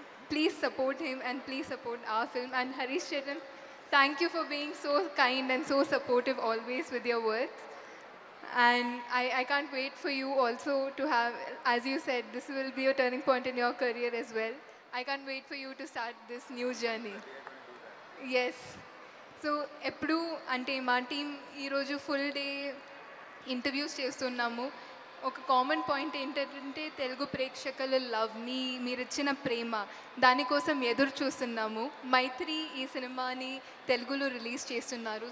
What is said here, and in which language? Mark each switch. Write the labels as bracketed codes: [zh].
[en] Please support him and please support our film. And Harish Chetan, thank you for being so kind and so supportive always with your words. And I can't wait for you also to have, as you said, this will be a turning point in your career as well. I can't wait for you to start this new journey. Yes. [te] So ఎప్పుడు అంటే మా team ఈరోజు full day interviews చేస్తున్నాము. ఒక common point ఏంటంటే తెలుగు ప్రేక్షకుల లవ్ని, మీరు ఇచ్చిన ప్రేమ, దానికోసం ఎదురు చూస్తున్నాము. మైత్రి ఈ సినిమాని తెలుగులో రిలీజ్ చేస్తున్నారు.